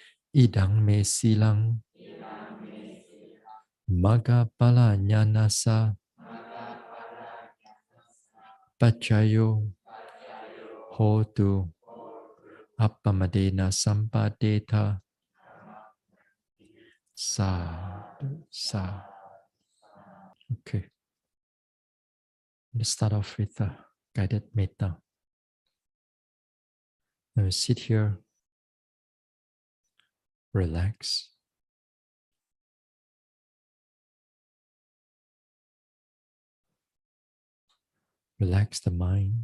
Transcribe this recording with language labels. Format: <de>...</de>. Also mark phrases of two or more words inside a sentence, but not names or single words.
<pi>idang me silang magapala nyanasa pachayo hotu appamadena sampadeta sa.</pi> <en>Okay, let's start off with a guided metta. Now you sit here, relax. Relax the mind.</en>